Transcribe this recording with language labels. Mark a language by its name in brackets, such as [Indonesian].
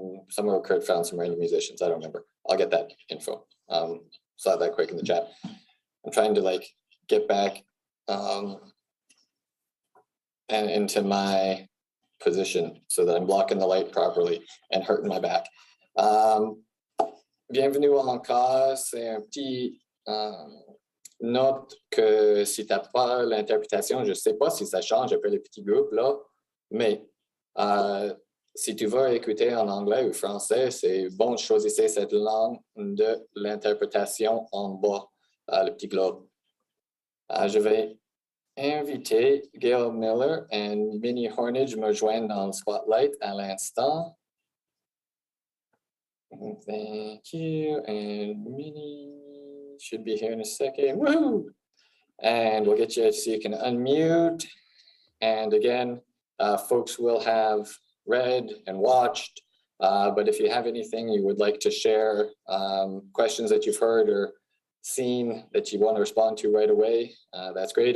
[English] Somewhere Kurt found some random musicians. I don't remember. I'll get that info. Saw that quick in the chat. I'm trying to like get back and into my position so that I'm blocking the light properly and hurting my back. [French] Bienvenue encore. C'est un petit note que si tu n'as pas l'interprétation, je ne sais pas si ça change après le petit groupe là, mais si tu vas écouter en anglais ou français, c'est bon de choisir cette langue de l'interprétation en bas, le petit globe. Je vais inviter Gail Miller et Minnie Hornage me joindre dans le spotlight à l'instant. [English] Thank you. And Minnie should be here in a second. Woohoo! And we'll get you so you can unmute. And again, folks will have read and watched, but if you have anything you would like to share, questions that you've heard or seen that you want to respond to right away, that's great.